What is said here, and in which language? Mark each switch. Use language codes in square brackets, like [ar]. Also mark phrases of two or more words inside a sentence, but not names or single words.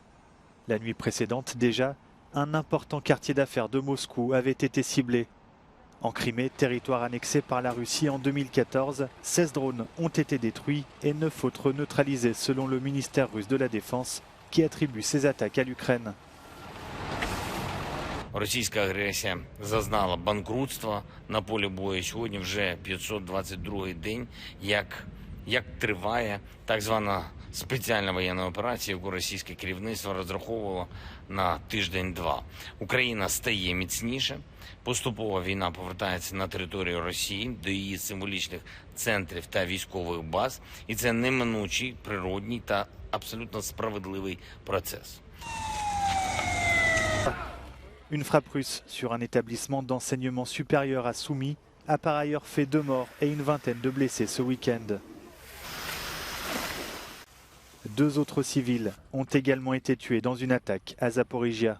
[fr] La nuit précédente, déjà, un important quartier d'affaires de Moscou avait été ciblé. En Crimée, territoire annexé par la Russie en 2014, 16 drones ont été détruits et 9 autres neutralisés selon le ministère russe de la Défense qui attribue ces attaques à l'Ukraine. [uk] Російська агресія зазнала банкрутства на полі бою. Сьогодні вже 522-й день, як триває так звана спеціальна воєнна операція, яку російське керівництво розраховувало на тиждень-два. Україна стає міцніше. Поступово війна повертається на територію Росії, до її символічних центрів та військових баз. І це неминучий, природній та абсолютно справедливий процес. [fr] Une frappe russe sur un établissement d'enseignement supérieur à Soumy a par ailleurs fait 2 morts et une vingtaine de blessés ce week-end. 2 autres civils ont également été tués dans une attaque à Zaporizhia.